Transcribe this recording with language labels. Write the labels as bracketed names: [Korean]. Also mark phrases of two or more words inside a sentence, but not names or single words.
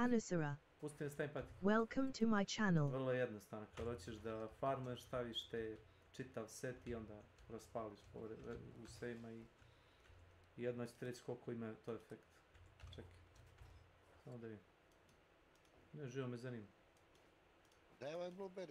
[Serbian] Anusara. Pusti da stavim patike. [English] Welcome to my channel. [Serbian] Vrlo jednostavno, kad hoćeš da farmuješ, staviš te čitav set i onda raspališ u svema i jedno ću ti reći koliko ima to efekt. Čekaj, samo da vidim. Ne, živo me zanima. Daj ovaj blueberry.